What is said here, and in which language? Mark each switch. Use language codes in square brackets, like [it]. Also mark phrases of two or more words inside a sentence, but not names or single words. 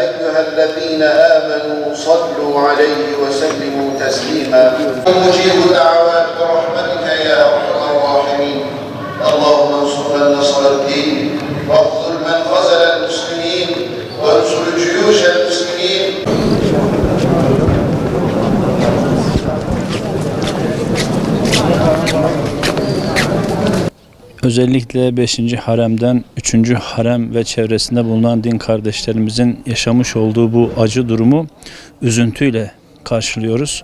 [ar] أيها الذين آمنوا صلوا عليه وسلموا تسليما مجيب الدعوات برحمتك يا أرحم الراحمين اللهم انصر من نصر الدين واخذل من خذل المسلمين وانصر جيوش المسلمين. [tr] Özellikle 5. haremden 3. harem ve çevresinde bulunan din kardeşlerimizin yaşamış olduğu bu acı durumu üzüntüyle karşılıyoruz.